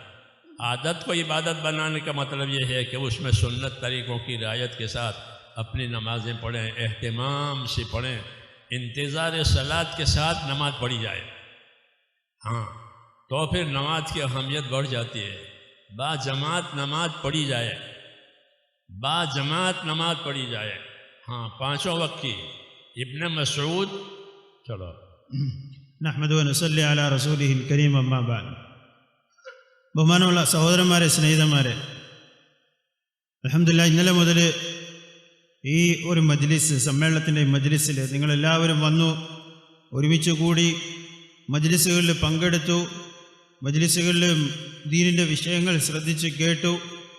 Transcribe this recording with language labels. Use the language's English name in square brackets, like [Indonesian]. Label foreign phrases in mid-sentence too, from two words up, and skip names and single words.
[Urdu] عادت کو عبادت بنانے کا مطلب یہ ہے کہ اس میں سنت طریقوں کی رعایت کے ساتھ اپنی نمازیں پڑھیں، اہتمام سے پڑھیں، انتظار صلاۃ کے ساتھ نماز پڑھی جائے. تو پھر نماز کی اہمیت بڑھ جاتی ہے. با جماعت نماز پڑھی جائے، پانچوں وقت کی. ابن مسعود چلو [Arabic] نحمده ونصلي على رسوله الكريم أما بعد. [Malayalam] ബഹുമാനമുള്ള സഹോദരന്മാരെ, സ്നേഹിതന്മാരെ, അൽഹംദുലില്ലാഹ് ഇന്നലെ മുതൽ ഈ ഒരു സമ്മേളനത്തിൻ്റെ മജ്ലിസിൽ നിങ്ങളെല്ലാവരും വന്നു, ഒരുമിച്ച് കൂടി മജ്ലിസുകളിൽ പങ്കെടുത്തു, മജ്ലിസുകളിൽ ദീനിൻ്റെ വിഷയങ്ങൾ ശ്രദ്ധിച്ച് കേട്ടു.